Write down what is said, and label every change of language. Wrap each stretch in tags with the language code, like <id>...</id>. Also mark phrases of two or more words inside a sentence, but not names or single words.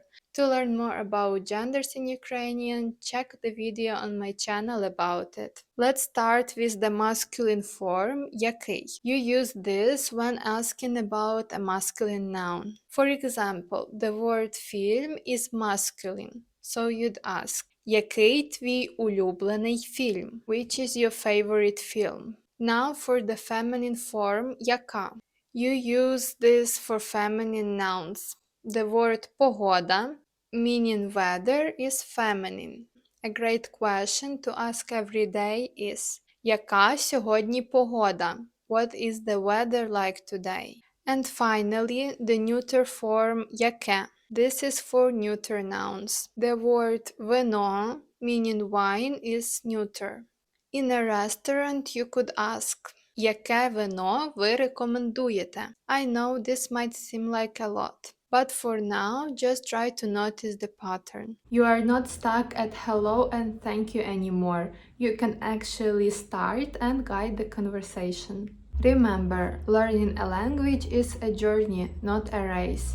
<en>To learn more about genders in Ukrainian, check the video on my channel about it. Let's start with the masculine form, який. You use this when asking about a masculine noun. For example, the word film is masculine, so you'd ask,</en> <uk>який твій улюблений фільм?</uk> <en>Which is your favorite film? Now for the feminine form, яка. You use this for feminine nouns. The word погода, meaning weather, is feminine. A great question to ask every day is</en> <uk>яка сьогодні погода?</uk> <en>What is the weather like today? And finally, the neuter form яке. This is for neuter nouns. The word вино, meaning wine, is neuter. In a restaurant, you could ask</en> <uk>яке вино ви рекомендуєте?</uk> <en>I know this might seem like a lot. But for now, just try to notice the pattern. You are not stuck at hello and thank you anymore. You can actually start and guide the conversation. Remember, learning a language is a journey, not a race.</en>